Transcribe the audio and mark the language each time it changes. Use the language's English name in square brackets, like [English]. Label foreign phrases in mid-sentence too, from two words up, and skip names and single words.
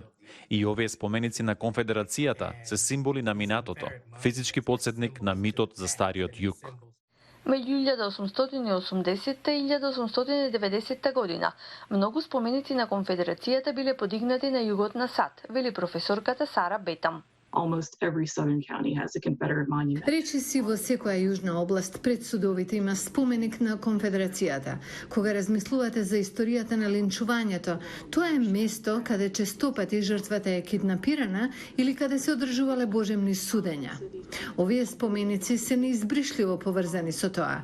[Macedonian] И овие споменици на Конфедерацијата се символи на минатото, физички потсетник на митот за стариот југ. Меѓу 1880 и 1890 година, многу споменици на Конфедерацијата биле подигнати на југот на САД, вели професорката Сара Бетам. [English] Almost every southern county has a Confederate monument. [Macedonian] Речиси во секоја јужна област пред судовите има споменик на Конфедерацијата. Кога размислувате за историјата на линчувањето, тоа е место каде честопати жртвата е киднапирана или каде се одржувале божемни судења. Овие споменици се неизбришливо поврзани со тоа.